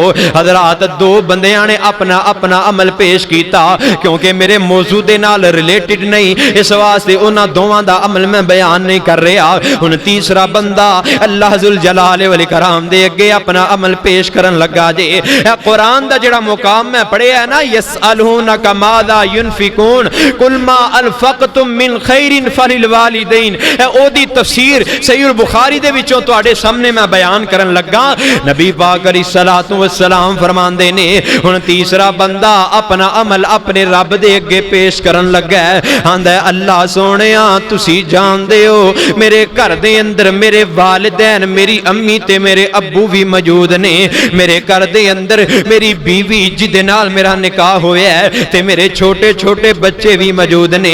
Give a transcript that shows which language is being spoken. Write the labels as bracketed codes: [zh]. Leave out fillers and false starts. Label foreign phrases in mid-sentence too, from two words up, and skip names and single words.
[pa] ਹਜ਼ਰਾਤ ਦੋ ਬੰਦਿਆਂ ਨੇ ਅਪਣਾ ਅਪਣਾ ਅਮਲ ਪੇਸ਼ ਕੀਤਾ, ਕਿਉਂਕਿ ਮੇਰੇ ਮੌਜ਼ੂ ਦੇ ਨਾਲ ਰਿਲੇਟਿਡ ਨਹੀਂ, ਇਸ ਵਾਸਤੇ ਉਨ੍ਹਾਂ ਦੋਵਾਂ ਦਾ ਅਮਲ ਮੈਂ ਬਯਾਨ ਨਹੀਂ ਕਰ ਰਿਹਾ। ਹੁਣ ਤੀਸਰਾ ਬੰਦਾ ਅੱਲਾਹ ਜ਼ੁਲ ਜਲਾਲ ਵਲ ਇਕਰਾਮ ਦੇ ਅੱਗੇ ਅਪਣਾ ਅਮਲ ਪੇਸ਼ ਕਰਨ ਲੱਗਾ ਜੇ। ਕੁਰਾਨ ਦਾ ਜੇੜ੍ਹਾ ਮੁਕਾਮ ਮੈਂ ਪੜ੍ਹਿਆ ਹੈ ਨਾ, [ar] يسألونك ماذا ينفقون قل ما أنفقتم من خير فللوالدين, [pa] ਓਦੀ ਤਫ਼ਸੀਰ ਸਹੀਹੁਲ ਬੁਖ਼ਾਰੀ ਦੇ ਵਿਚੋਂ ਤੁਹਾਡੇ ਸਾਹਮਣੇ ਮੈਂ ਬਯਾਨ ਕਰਨ ਲੱਗਾ। ਨਬੀ ਪਾਕ [ar] عليه الصلاة والسلام [pa] ਫ਼ਰਮਾਂਦੇ ਨੇ ਹੁਣ ਤੀਸਰਾ ਬੰਦਾ ਅਪਣਾ ਅਮਲ ਅਪਣੇ ਰੱਬ ਦੇ ਅੱਗੇ ਪੇਸ਼ ਕਰਨ ਲੱਗਾ ਹੈ, ਆਂਦਾ ਹੈ ਅੱਲਾਹ ਸੋਹਣਿਆ ਤੁਸੀ ਜਾਣਦੇ ਹੋ ਮੇਰੇ ਘਰ ਦੇ ਅੰਦਰ ਮੇਰੇ ਵਾਲਿਦੈਨ ਮੇਰੀ ਅੰਮੀ ਤੇ ਮੇਰੇ ਅੱਬੂ ਭੀ ਮੌਜੂਦ ਨੇ, ਮੇਰੇ ਘਰ ਦੇ ਅੰਦਰ ਮੇਰੀ ਬੀਵੀ ਜਿਦੇ ਨਾਲ ਮੇਰਾ ਨਿਕਾਹ ਹੋਇਆ ਹੈ ਤੇ ਮੇਰੇ ਛੋਟੇ ਛੋਟੇ ਬੱਚੇ ਭੀ ਮੌਜੂਦ ਨੇ, मेरे घर दे अंदर मेरी बीवी जिदे नाल मेरा निकाह होया है ते मेरे छोटे छोटे बच्चे भी मौजूद ने।